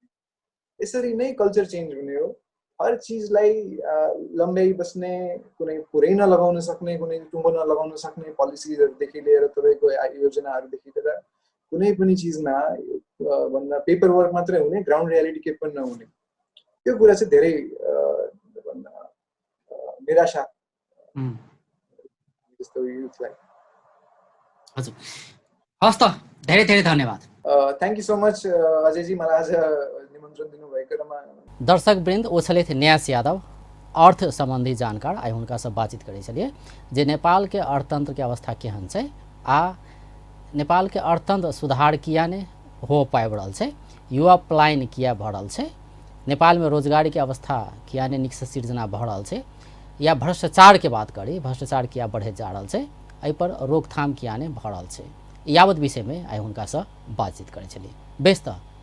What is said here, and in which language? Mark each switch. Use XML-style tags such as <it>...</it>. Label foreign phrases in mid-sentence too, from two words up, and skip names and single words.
<ne>यसरी नै कल्चर चेन्ज हुने हो। हर चिजलाई लम्ब्याइ बस्ने, कुनै पुरै नलगाउन सक्ने, कुनै टुङ्गो नलगाउन सक्ने पोलिसीहरूदेखि लिएर तपाईँको योजनाहरूदेखि लिएर कुनै पनि चिजमा भन्दा</ne> <en>paper work</en> <ne>मात्रै हुने,</ne> <en>ground reality</en> <ne>के पनि नहुने, त्यो कुरा चाहिँ धेरै निराशा जस्तो युथलाई। हजुर, हस् त, धेरै धेरै धन्यवाद।</ne> <en>thank you so much</en> <ne>अजयजी, मलाई आज निमन्त्रण दिनुभएकोमा।</ne> <mai>दर्शकवृंद, ओछलित न्यास यादव अर्थ संबंधी जानकार आई हुनका से बातचीत करे चलिए जे नेपाल के अर्थतंत्र के अवस्था केहन छै आ नेपाल के अर्थतंत्र सुधार किया ने हो पाबि रहल छै, युवा पलायन किया भऽ रहल छै, नेपाल में रोजगारी के अवस्था किया ने नीक से सृजना भऽ रहल छै, या भ्रष्टाचार के बात करी भ्रष्टाचार किया बढ़े जा रहल छै, एहि पर रोकथाम किया ने भऽ रहल छै, यावत विषय में आई हुनका से बातचीत करे चलिए।</mai>